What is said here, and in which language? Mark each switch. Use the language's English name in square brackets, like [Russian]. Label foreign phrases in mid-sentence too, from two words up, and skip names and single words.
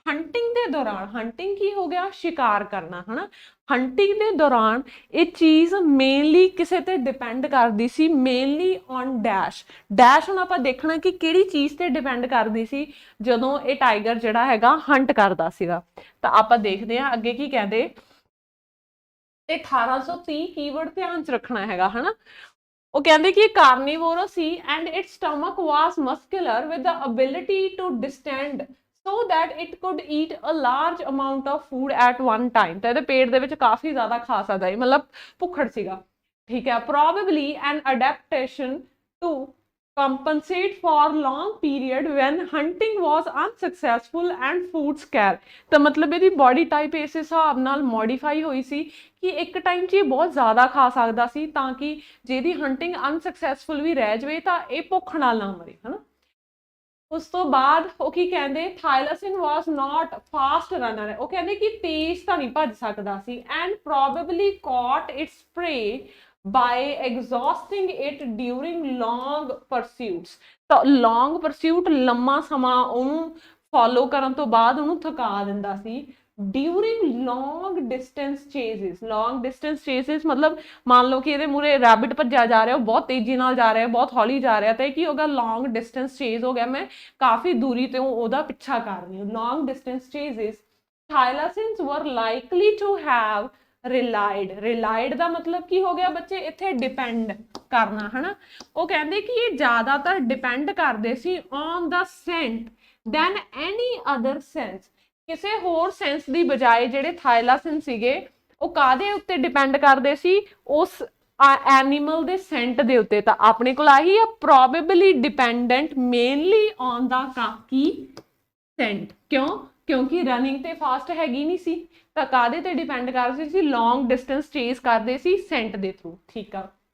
[Punjabi] ਹੰਟਿੰਗ ਦੇ ਦੌਰਾਨ, ਹੰਟਿੰਗ ਕੀ ਹੋ ਗਿਆ, ਸ਼ਿਕਾਰ ਕਰਨਾ ਹਨਾ, ਹੰਟਿੰਗ ਦੇ ਦੌਰਾਨ ਇਹ ਚੀਜ਼ ਮੇਨਲੀ ਕਿਸੇ ਤੇ ਡਿਪੈਂਡ ਕਰਦੀ ਸੀ, [English] mainly on dash. [Punjabi] ਡੈਸ਼ ਹੁਣ ਆਪਾਂ ਦੇਖਣਾ ਕਿ ਕਿਹੜੀ ਚੀਜ਼ ਤੇ ਡਿਪੈਂਡ ਕਰਦੀ ਸੀ ਜਦੋਂ ਇਹ ਟਾਈਗਰ ਜਿਹੜਾ ਹੈਗਾ ਹੰਟ ਕਰਦਾ ਸੀਗਾ। ਤਾਂ ਆਪਾਂ ਦੇਖਦੇ ਹਾਂ ਅੱਗੇ ਕੀ ਕਹਿੰਦੇ। ਤੇ 1830 ਕੀਵਰਡ ਧਿਆਨ ਚ ਰੱਖਣਾ ਹੈਗਾ ਹਨਾ। ਉਹ ਕਹਿੰਦੇ ਕਿ carnivorous ਸੀ [English] and its stomach was muscular with the ability to distend so that it could eat a large amount of food at one time। [Punjabi] ਤਾਂ ਇਹਦੇ ਪੇਟ ਦੇ ਵਿੱਚ ਕਾਫੀ ਜ਼ਿਆਦਾ ਖਾ ਸਕਦਾ ਹੈ, ਮਤਲਬ ਭੁੱਖੜ ਸੀਗਾ, ਠੀਕ ਹੈ। [English] probably an adaptation to compensate for long period when hunting was unsuccessful and food scarce। [Punjabi] ਤਾਂ ਮਤਲਬ ਇਹਦੀ ਬੋਡੀ ਟਾਈਪ ਇਸ ਹਿਸਾਬ ਨਾਲ ਮੋਡੀਫਾਈ ਹੋਈ ਸੀ ਕਿ ਇੱਕ ਟਾਈਮ 'ਚ ਇਹ ਬਹੁਤ ਜ਼ਿਆਦਾ ਖਾ ਸਕਦਾ ਸੀ ਤਾਂ ਕਿ ਜੇ ਇਹਦੀ ਹੰਟਿੰਗ ਅਨਸਕਸੈਸਫੁਲ ਵੀ ਰਹਿ ਜਾਵੇ ਤਾਂ ਇਹ ਭੁੱਖ ਨਾਲ ਨਾ ਮਰੇ ਹਨਾ। [English] ਉਸ ਤੋਂ ਬਾਅਦ ਉਹ ਕੀ ਕਹਿੰਦੇ, Thylacine was not fast runner. [Punjabi] ਉਹ ਕਹਿੰਦੇ ਕਿ ਤੇਜ਼ ਤਾਂ ਨਹੀਂ ਭੱਜ ਸਕਦਾ ਸੀ [English] and probably caught its prey by exhausting it during long pursuits। [Punjabi] ਤਾਂ [English] long pursuit [Punjabi] ਲੰਮਾ ਸਮਾਂ ਉਹਨੂੰ ਫੋਲੋ ਕਰਨ ਤੋਂ ਬਾਅਦ ਉਹਨੂੰ ਥਕਾ ਦਿੰਦਾ ਸੀ। [English] during long distance chases, long distance chases [Hindi] मतलब मान लो कि [Punjabi] ਇਹਦੇ ਮੂਰੇ ਰੈਬਿਟ ਭੱਜਿਆ ਜਾ ਰਿਹਾ, ਉਹ ਬਹੁਤ ਤੇਜ਼ੀ ਨਾਲ ਜਾ ਰਿਹਾ, ਬਹੁਤ ਹੌਲੀ ਜਾ ਰਿਹਾ, ਤਾਂ ਇਹ ਕੀ ਹੋਗਾ, [English] long distance chase [Punjabi] ਹੋ ਗਿਆ, ਮੈਂ ਕਾਫੀ ਦੂਰੀ ਤੋਂ ਉਹਦਾ ਪਿੱਛਾ ਕਰ ਰਹੀ ਹਾਂ। [English] long distance chases thylacines were likely to have relied [Punjabi] ਦਾ ਮਤਲਬ ਕੀ ਹੋ ਗਿਆ ਬੱਚੇ, ਇੱਥੇ ਡਿਪੈਂਡ ਕਰਨਾ ਹਨਾ। ਉਹ ਕਹਿੰਦੇ ਕਿ ਇਹ ਜ਼ਿਆਦਾਤਰ ਡਿਪੈਂਡ ਕਰਦੇ ਸੀ [English] on the scent than any other sense। [Punjabi] ਕਿਸੇ ਹੋਰ ਸੈਂਸ ਦੀ ਬਜਾਏ ਜਿਹੜੇ ਥਾਈਲਾਸਿਨ ਸੀਗੇ ਉਹ ਕਾਹਦੇ ਉੱਤੇ ਡਿਪੈਂਡ ਕਰਦੇ ਸੀ, ਉਸ ਐਨੀਮਲ ਦੇ ਸੈਂਟ ਦੇ ਉੱਤੇ। ਤਾਂ ਆਪਣੇ ਕੋਲ ਆਹੀ ਆ, [English] probably dependent mainly on the kaki scent. [Punjabi] ਕਿਉਂ, ਕਿਉਂਕਿ ਰਨਿੰਗ ਤੇ ਫਾਸਟ ਹੈਗੀ ਨਹੀਂ ਸੀ, ਤਾਂ ਕਾਹਦੇ ਤੇ ਡਿਪੈਂਡ ਕਰਦੇ ਸੀ, [English] long distance chase [Punjabi] ਕਰਦੇ ਸੀ ਸੈਂਟ ਦੇ ਥਰੂ, ਠੀਕ ਆ।